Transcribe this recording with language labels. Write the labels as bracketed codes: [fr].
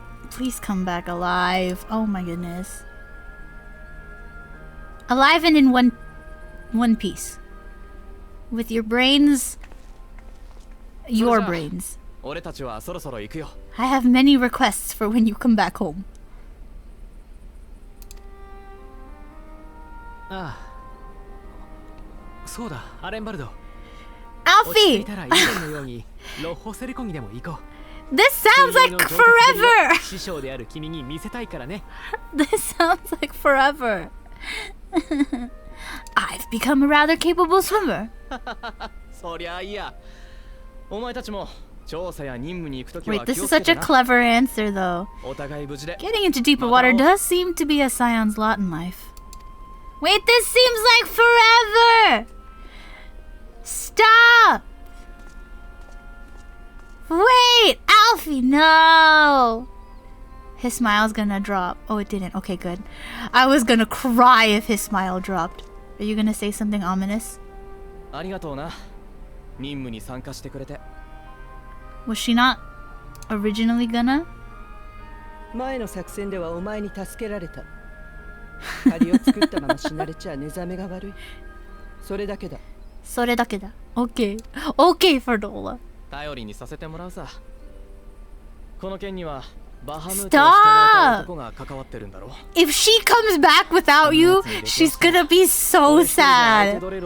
[en] Please come back alive. Oh my goodness. Alive and in one piece. With your brains. Your brains. [ja] 俺たちはそろそろ行くよ。 [en] I have many requests for when you come back home. [ja] ああ、そうだ、アレンバルド。 [en] Alfie! [ja] いたら以前のようにロッホセレコギでも行こう。 [en] This sounds like forever! [ja] 師匠である君に見せたいからね。 [en] This sounds like forever. I've become a rather capable swimmer. [ja] そりゃいいや。お前たちも調査や任務に行くときは [en] Wait, this is such a clever answer though. [ja] お互い無事で。 [en] Getting into deeper water does seem to be a Scion's lot in life. Wait, this seems like forever! Stop! Wait, Alfie, no! His smile's gonna drop. Oh, it didn't. Okay, good. I was gonna cry if his smile dropped. Are you gonna say something ominous? [ja] ありがとうな。任務に参加してくれて。 [en] Was she not originally gonna? [ja] 前の作戦ではお前に助けられた。借りを作ったまま死なれちゃ寝覚めが悪い。それだけだ。それだけだ。 [en] Okay. Okay, Ferdola. [ja] 頼りにさせてもらうさ。この件にはバハムートを従えた男が関わってるんだろう。 [en] If she comes back without you, she's gonna be so sad.